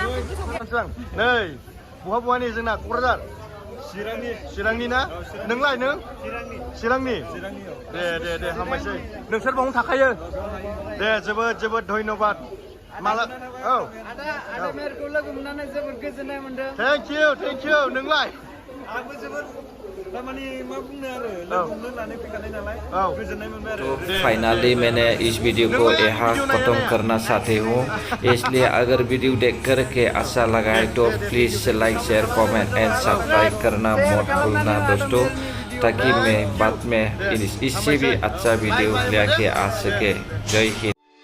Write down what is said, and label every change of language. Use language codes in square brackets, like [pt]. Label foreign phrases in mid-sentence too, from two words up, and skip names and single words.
[brx] नै बहा नै जोंना क'क्राझार चिरांनि ना नोंलाय नों चिरांनि दे हामबायसै नोंसोर बावनो थाखायो दे जोबोद धन्यबाद माला औ आदा मेरखौ लोगो मोननानै जोबोद गोजोननाय मोनदों [en] thank you [brx] नोंलाय आंबो जोबोद तारमाने मा बुंनो आरो लोगो मोननो होननानै फैखानाय नालाय गोजोननाय मोनबाय आरो [hi] तो फाइनली मैंने इस वीडियो को यहाँ खत्म करना चाहती हूँ इसलिए अगर वीडियो देख कर के अच्छा लगा है तो प्लीज़ [en] like share comment and subscribe [hi] करना मत भूलना दोस्तों ताकि मैं बाद में इससे भी अच्छा वीडियो लेके आ सके जय हिंद।